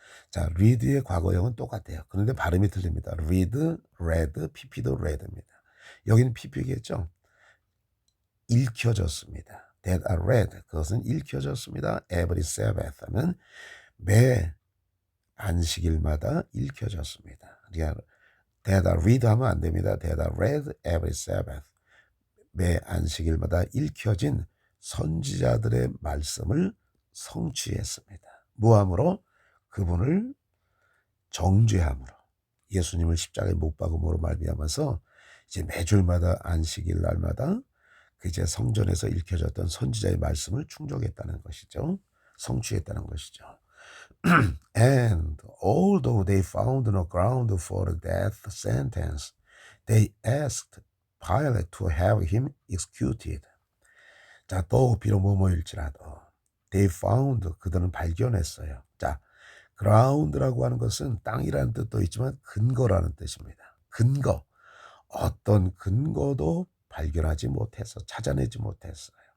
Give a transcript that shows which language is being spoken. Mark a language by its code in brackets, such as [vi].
[ko] 자, read의 과거형은 똑같아요. 그런데 발음이 틀립니다. read, read, pp도 read입니다. 여기는 pp겠죠. 읽혀졌습니다. [en] That are read. [ko] 그것은 읽혀졌습니다. [en] Every Sabbath [ko] 하면 매 안식일마다 읽혀졌습니다. 그러니까 [en] That are read [ko] 하면 안 됩니다. [en] That are read every Sabbath. [ko] 매 안식일마다 읽혀진 선지자들의 말씀을 성취했습니다. 무함으로? 그분을 정죄함으로. 예수님을 십자가에 못 박음으로 말미암아서 이제 매주일마다 안식일 날마다 그 이제 성전에서 읽혀졌던 선지자의 말씀을 충족했다는 것이죠. 성취했다는 것이죠. [en] And although they found no ground for a death sentence, they asked Pilate to have him executed. [ko] 자, 또 비록 뭐뭐일지라도 [en] they found, [ko] 그들은 발견했어요. 자, ground라고 하는 것은 땅이라는 뜻도 있지만 근거라는 뜻입니다. 근거, 어떤 근거도 발견하지 못해서 찾아내지 못했어요.